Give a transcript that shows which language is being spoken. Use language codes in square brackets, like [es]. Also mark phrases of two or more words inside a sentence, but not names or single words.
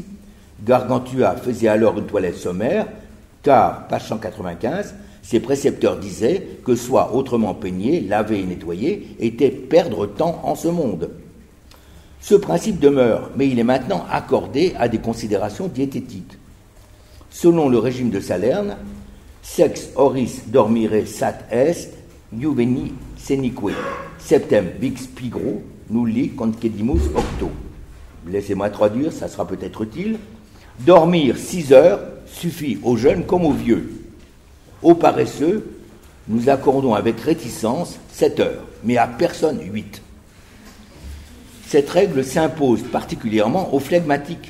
[fr] Gargantua faisait alors une toilette sommaire, car, page 195, Ses précepteurs disaient que soit autrement peigner, laver et nettoyer était perdre temps en ce monde. Ce principe demeure, mais il est maintenant accordé à des considérations diététiques. Selon le régime de Salerne, [la] sex oris dormire sat est, juveni senique, septem vix pigro, nulli concedimus octo. [fr] Laissez-moi traduire, ça sera peut-être utile. Dormir 6 heures suffit aux jeunes comme aux vieux. Aux paresseux, nous accordons avec réticence 7 heures, mais à personne 8. Cette règle s'impose particulièrement aux phlegmatiques.